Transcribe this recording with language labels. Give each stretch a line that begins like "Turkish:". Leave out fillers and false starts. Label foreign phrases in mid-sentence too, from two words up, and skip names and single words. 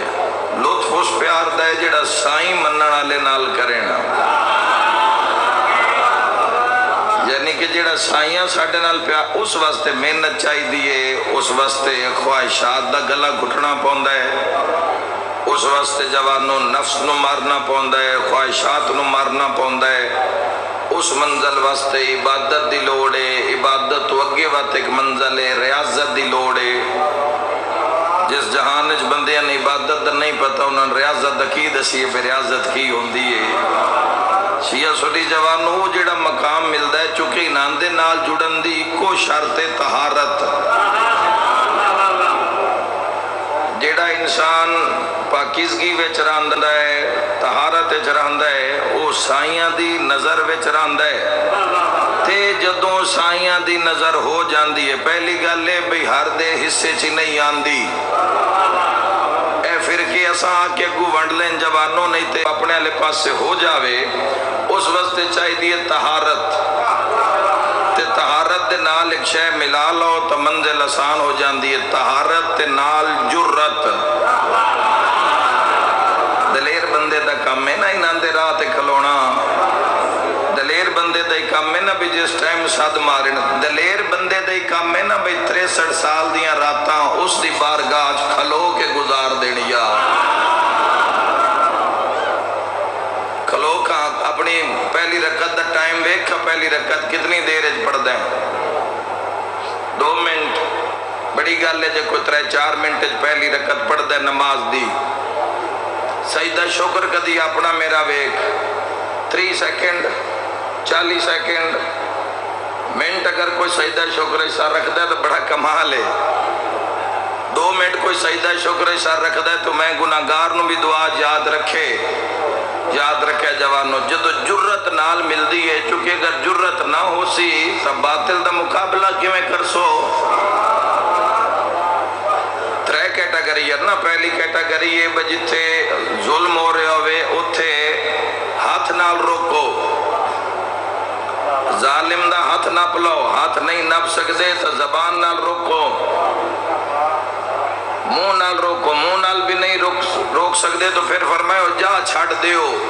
Punjabi: لطف اس پیار دا ہے جڑا سائیں منن والے نال کرے نا، یعنی کہ جڑا سائیاں ساڈے نال پیار، اس واسطے محنت چاہیے، اس واسطے خواہشات دا گلا گھٹنا پوندا ہے، اس واسطے جوانوں نفس نو مارنا پوندا ہے، خواہشات نو مارنا پوندا ہے، اس منزل واسطے عبادت دی لوڑ ہے، عبادت تو اگے وقت ایک منزل ہے، ریاضت دی لوڑ ہے۔ جس جہان وچ بندیاں نے عبادت دا نہیں پتہ، انہاں نے ریاضت دا کی دسی ہے، پھر ریاضت کی ہوندی ہے۔ شیعہ سنی جوانوں وہ جڑا مقام ملدا ہے، چونکہ انہاں دے نال جڑن دی اکو شرط طہارت، جڑا انسان پاکیزگی وچ رہندا ہے، طہارت وچ رہندا ہے، وہ سائیاں دی نظر وچ رہندا ہے۔ تے جدوں سائیاں دی نظر ہو جاندی ہے، پہلی گل ہے بھئی ہر دے حصے چ نہیں آندی، اے پھر کہ اساں آ کے اگوں ونڈ لیں جوانوں، نہیں تے اپنے والے پاسے ہو جاوے۔ اس واسطے چاہیے طہارت، تے طہارت دے نال ایک شے ملا لو تو منزل آسان ہو جاندی ہے، طہارت تے نال جرت۔ دلیر بندے دا کم ہے نا انہاں دے راہ تے کھلونا، دلیر بندے دا ہی کم ہے نا بھی جس ٹائم صد مارن، دلیر بندے دا ہی کم ہے نا بھی 63 سال دیاں راتاں اس دی بارگاہ کھلو کے گزار دینیا۔ کھلو کا اپنی پہلی رکعت دا ٹائم ویکھا، پہلی رکعت کتنی دیر وچ پڑھدا ہے؟ 2 منٹ، بڑی گل ہے جے کوئی 3-4 منٹ وچ پہلی رکعت پڑھدا ہے نماز دی۔ سجدہ شکر کدی اپنا میرا ویکھ، 3 سیکنڈ، 40 سیکنڈ، منٹ اگر کوئی سجدہ شکر ایسا رکھدا ہے تو بڑا کمال ہے۔ 2 منٹ کوئی سجدہ شکر ایسا رکھدا ہے تو میں گناہگار نو بھی دعا یاد رکھے، یاد رکھے جوانوں۔ جدو جرت نال ملدی ہے، چونکہ اگر جرت نہ ہو سی تو باطل دا مقابلہ کیویں کر سو؟ 3 کیٹاگری ہے نا، پہلی کیٹاگری ہے جتھے ظلم ہو رہے ہوئے اتھے ہاتھ نال روکو، ظالم دا ہاتھ نپ لو، ہاتھ نہیں نپ سکتے تو زبان نال روکو، منہ نال روکو، منہ نال بھی نہیں روک سکتے تو پھر فرمایا جا چھڑ دیو۔